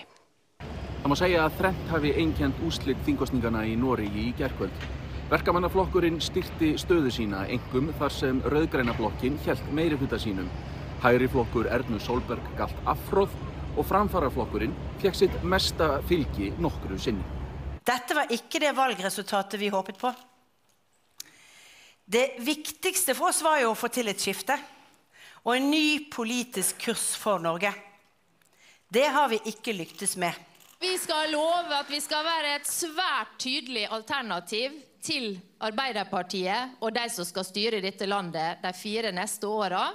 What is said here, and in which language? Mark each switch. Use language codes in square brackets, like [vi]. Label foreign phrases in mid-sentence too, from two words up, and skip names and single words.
[is] Það má segja að þrennt hafi einkennt úrslit þingkosningana í Noregi í gærkvöld. Verkamannaflokkurinn styrkti stöðu sína einkum þar sem rauðgræna blokkin hélt meirihluta sínum. Hægri flokkur Ernu Solberg galt afhroð og framfaraflokkurinn fekk sitt mesta fylgi nokkru sinni. [no] Dette var ikke det valgresultatet vi håpet på. Det viktigste for oss var jo å få til et skifte og en ny politisk kurs for Norge. Det har vi ikke lyktes med. Vi skal love at vi skal være et svært tydelig alternativ til Arbeiderpartiet og de som skal styre dette landet de 4 neste årene.